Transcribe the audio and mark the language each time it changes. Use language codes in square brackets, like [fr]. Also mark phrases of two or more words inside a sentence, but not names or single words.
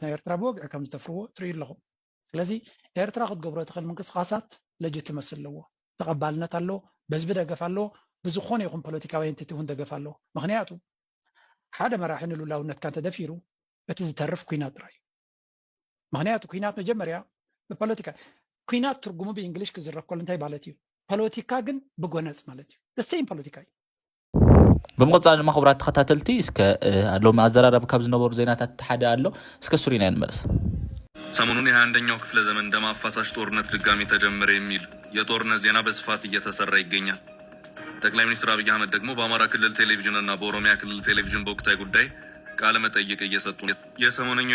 [ti] ናይ ኤርትራ ብወግዒ ከም ዝተፍርዎ ትርእዩ ኣለኹም ስለዚ ኤርትራ ክትገብሮ ትኽእል ምንቅስቃሳት ለጅትመስ ኣለዎ ተቐባልነት ኣሎ በዝቢ ደገፍ ኣሎ ብዝኾነ ይኹን ፖለቲካዊ ኤንቲቲ እውን ደገፍ ኣሎ ምክንያቱ ሓደ መራሒ ንልዑላውነትካ እንተደፊሩ እቲ ዝተርፍ ኩናት ጥራይ ምክንያቱ ኩናት መጀመርያ ብፖለቲካ ኩናት ትርጉሙ ብእንግሊሽ ክዝረብ ከሎ እንታይ ማለት እዩ ፖለቲካ ግን ብጎነፅ ማለት እዩ ደሴም ፖለቲካ እዩ ብምቕፃል ድማ ክቡራት ተኸታተልቲ እስከ ሎሚ አዘራረብ ካብ ዝነበሩ ዜናታት ሓደ ኣሎ እስከ ሱሪና እንመለስ [am] ሰሞኑን የ21ኛው ክፍለ ዘመን ደም አፋሳሽ ጦርነት ድጋሚ ተጀመረ የሚል የጦርነት ዜና በስፋት እየተሰራ ይገኛል። ጠቅላይ ሚኒስትር አብይ አህመድ ደግሞ በአማራ ክልል ቴሌቪዥን እና በኦሮሚያ ክልል ቴሌቪዥን በወቅታዊ ጉዳይ ቃለ መጠይቅ እየሰጡ ነው። የሰሞነኛው